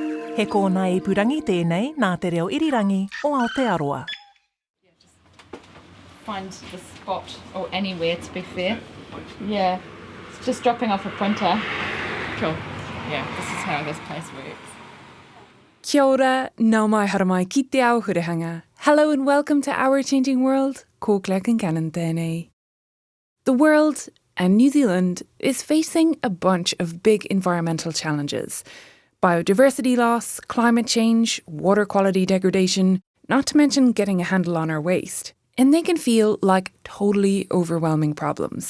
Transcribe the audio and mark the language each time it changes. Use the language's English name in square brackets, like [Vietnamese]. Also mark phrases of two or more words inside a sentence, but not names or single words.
[Māori] He kōna I purangi tēnei nā te reo irirangi o Aotearoa. [English] Find the spot or anywhere, to be fair. Yeah, it's just dropping off a printer. Cool. Yeah, this is how this place works. [Māori] Kia ora, nau mai haramai ki te ao hurihanga. [English] Hello and welcome to Our Changing World, [Māori] ko Concannon tēnei. [English] The world, and New Zealand, is facing a bunch of big environmental challenges. Biodiversity loss, climate change, water quality degradation, not to mention getting a handle on our waste. And they can feel like totally overwhelming problems.